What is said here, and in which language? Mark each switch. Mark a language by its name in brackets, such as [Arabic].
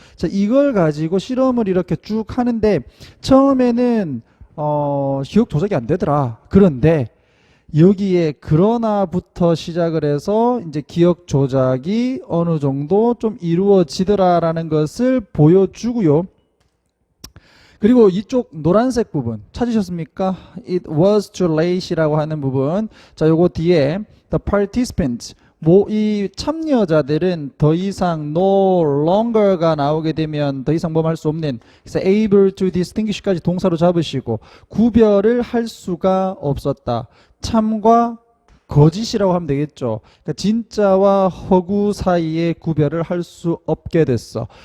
[Korean] 자, 이걸 가지고 실험을 이렇게 쭉 하는데 처음에는 기억 조작이 안 되더라. 그런데 여기에 그러나부터 시작을 해서 이제 기억 조작이 어느 정도 좀 이루어지더라라는 것을 보여주고요. 그리고 이쪽 노란색 부분 찾으셨습니까? [English] It was too late [Korean] 이라고 하는 부분. 자, 요거 뒤에 [English] the participants [Korean] 이 참여자들은 더 이상 [English] no longer [Korean] 가 나오게 되면 더 이상 할 수 없는, 그래서 [English] able to distinguish [Korean] 까지 동사로 잡으시고 구별을 할 수가 없었다. 참과 거짓이라고 하면 되겠죠. 그러니까 진짜와 허구 사이에 구별을 할 수 없게 됐어.